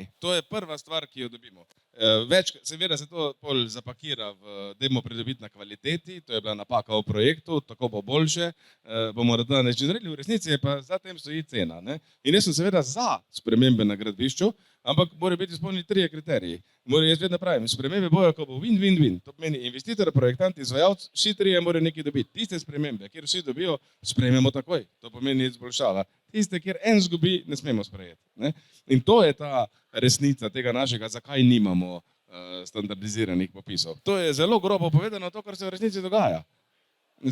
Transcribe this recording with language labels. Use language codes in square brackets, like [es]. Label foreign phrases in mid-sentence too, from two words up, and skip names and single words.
[sl] To je prva stvar, ki jo dobimo. Seveda se to pol zapakira v dajmo pridobiti na kvaliteti, to je bila napaka v projektu, tako bo boljše, bomo na način naredili, v resnici je pa za tem stoji cena. In jaz sem seveda za spremembe na gradbišču, ampak morajo biti izpolnjeni 3 kriteriji. Jaz vedno pravim, spremembe bojo, ko bo win-win-win. To pomeni investitor, projektant, izvajalec, vsi 3 morajo nekaj dobiti. Tiste spremembe, kjer vsi dobijo, sprejmemo takoj. To pomeni izboljšava. Tiste, kjer en zgubi, ne smemo sprejeti. In to je ta resnica tega našega, zakaj nimamo standardiziranih popisov. To je zelo grobo povedano, to, kar se v resnici dogaja.